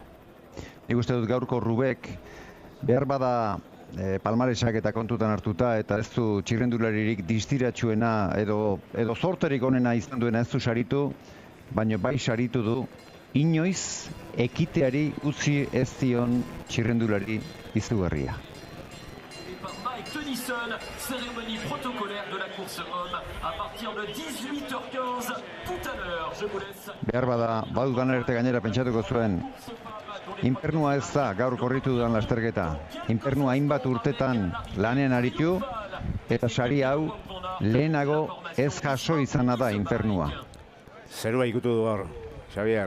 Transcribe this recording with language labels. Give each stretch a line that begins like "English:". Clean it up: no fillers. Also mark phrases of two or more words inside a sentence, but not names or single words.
Basque: Nik uste dut gaurko Roubaix behar bada palmaresak eta kontutan hartuta eta ez du txirrendularirik distiratsuena edo zorterik onena izan duena ez du saritu, baina bai saritu du inoiz ekiteari utzi ez dion txirrendulari izugarria.
French: Cérémonie protocolaire de la course homme à partir de 18h15 tout à l'heure. Je vous laisse.
Basque: Behar bada, Wout van Aert gainera pentsatuko zuen. Infernua ez da gaur korritu dudan lasterketa. Infernua hainbat urtetan lanean aritu eta sari hau lehenago ez jaso izana da infernua. Zerua ikutu du hor, Xavier.